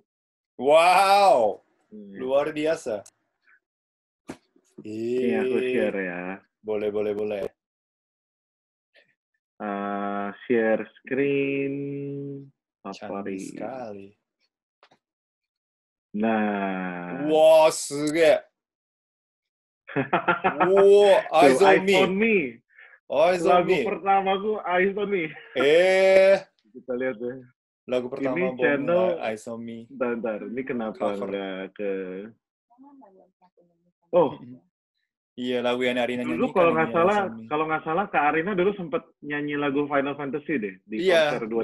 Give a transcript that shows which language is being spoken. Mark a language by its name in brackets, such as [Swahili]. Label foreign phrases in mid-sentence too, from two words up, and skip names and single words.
[Indonesian] Wow. Luar biasa. Ini aku share ya. Boleh. [English] Share screen. [Indonesian] Canggih sekali. Nah. Wow, すげえ。Wow, Eyes on Me. Lagu pertamaku Eyes on Me. Kita lihat ya. Lagu pertama ini channel Eyes on Me. Bentar, ini kenapa nggak ke... Iya, lagu yang Arina nyanyikan. Dulu kalau nggak salah Kak Arina dulu sempat nyanyi lagu Final Fantasy deh di konser 2000.